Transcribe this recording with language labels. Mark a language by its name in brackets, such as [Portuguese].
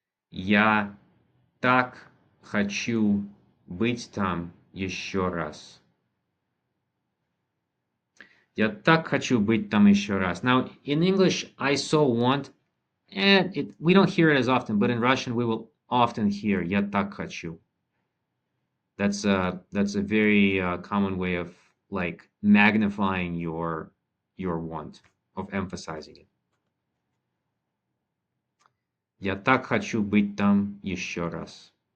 [Russian] Я так хочу быть там еще раз. Я так хочу быть там еще раз. [English] Now, in English, I so want, and we don't hear it as often, but in Russian, we will often hear [Russian] я так хочу. [English] That's a very common way of like magnifying your want, of emphasizing it. [Russian] Я так хочу быть там еще раз.